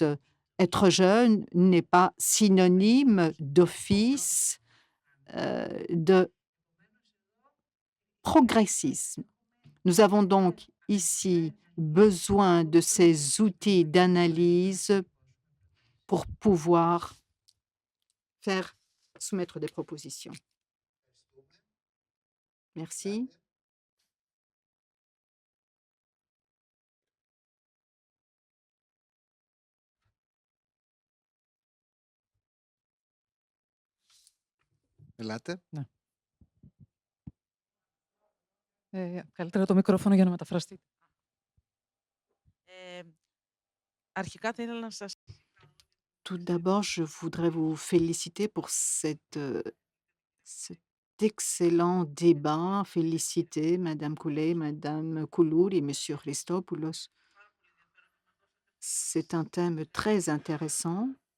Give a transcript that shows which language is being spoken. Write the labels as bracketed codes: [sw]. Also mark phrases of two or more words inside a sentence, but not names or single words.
[fr] Être jeune n'est pas synonyme d'office de progressisme. Nous avons donc ici besoin de ces outils d'analyse pour pouvoir faire soumettre des propositions. Merci. [el] Ελάτε. Καλύτερα το μικρόφωνο για να μεταφραστείτε. Αρχικά θα ήθελα να σας [fr] Tout d'abord, je voudrais vous féliciter pour cet excellent débat. Féliciter Madame Coulet, Madame Kouloul et Monsieur Christopoulos. C'est un thème très intéressant.